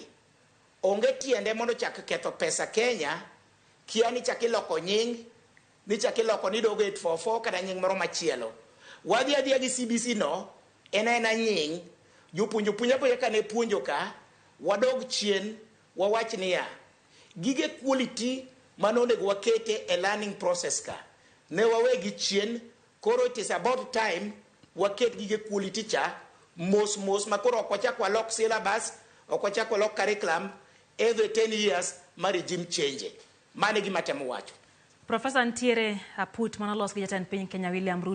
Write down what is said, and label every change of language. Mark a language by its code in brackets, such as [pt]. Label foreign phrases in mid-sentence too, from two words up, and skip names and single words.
[luo] Onge tiende mondo chak ketho pesa Kenya, kia ni chak iloko nying, ni chak iloko ni dogo 844 kata nying moro machielo. Wadhi adhiya gi CBC no, ena nying, jopuonjo ka ne puonjo ka, wadog chien, wawach niya, gige quality manonego wakete e [en] learning process [luo] ka. Ne wawe gi chien, koro [en] it is about time [luo] waket gige quality cha, mos makoro okwachak walok syllabus, okwachak walok curriculum, [en] every 10 years [luo] ma [en] regime change. [luo] Mane gima temo wacho. Professor ntiere aput manolos gi jatend piny Kenya William Ruto.